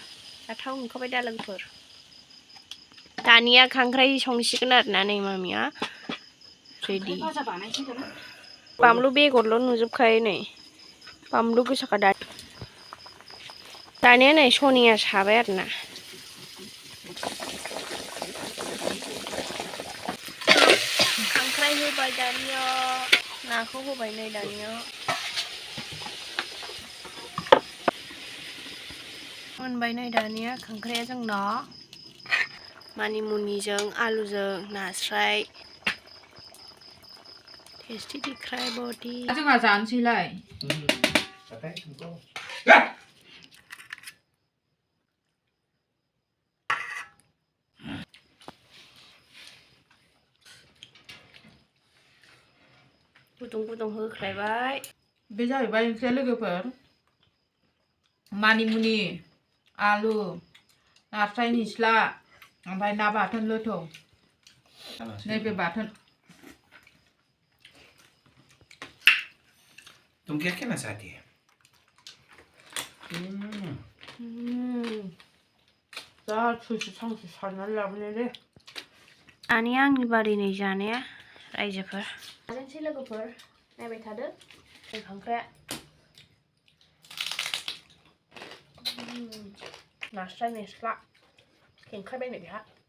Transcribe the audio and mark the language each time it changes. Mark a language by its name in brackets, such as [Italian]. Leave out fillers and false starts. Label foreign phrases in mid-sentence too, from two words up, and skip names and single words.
[Bodo] जाथाव मोनखाबाय दा लोगोफोर दानिया खांख्राइ संसिगोन आरोना नै मामिया रेडि बामलु बेगरल' नुजोबखायो नै बामलु गोसाखा दानिया नै सनिया साबाय आरोना खांख्राइ होबाय दानिया नाखौ होबाय नै दानिया मोनबाय नै दानिया खांख्राइया जोंना मानिमुनिजों आलुजों नास्राय [Hindi] टेस्टि दिख रहा है बहुत ही [Bodo] जोंहा जानोसैलाय गुदुं गुदुं होख्लायबाय बे जाहैबाय ओंख्रिया लोगोफोर मानिमुनि आलु नास्राय निस्ला ओमफ्राय ना बाथोन लोथौ नैबे बाथोन [Hindi] तुम क्या कहना चाहती है [Bodo] जा थैसे सांसे सारनानै लाबोनाय दे दानिया आंनि बारिनि जानाया रायजोफोर जाजेनसै लोगोफोर नायबाय थादो जों खांख्राइया नास्राय निस्ला खेंखायबायनो बेहा